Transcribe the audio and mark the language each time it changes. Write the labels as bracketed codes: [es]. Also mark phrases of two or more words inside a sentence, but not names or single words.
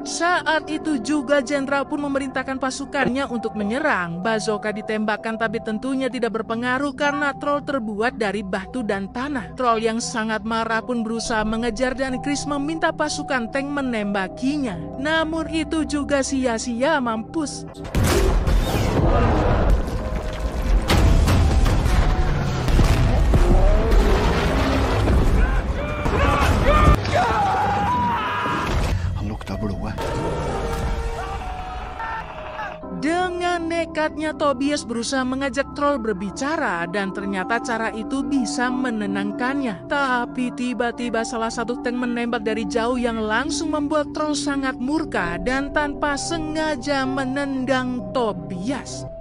[id] Saat itu juga jenderal pun memerintahkan pasukannya untuk menyerang. Bazooka ditembakkan tapi tentunya tidak berpengaruh karena troll terbuat dari batu dan tanah. Troll yang sangat marah pun berusaha mengejar dan Chris meminta pasukan tank menembakinya. Namun itu juga sia-sia, mampus. [no] Han lukta blodet. [id] Dengan nekatnya Tobias berusaha mengajak troll berbicara dan ternyata cara itu bisa menenangkannya. Tapi tiba-tiba salah satu tank menembak dari jauh yang langsung membuat troll sangat murka dan tanpa sengaja menendang Tobias.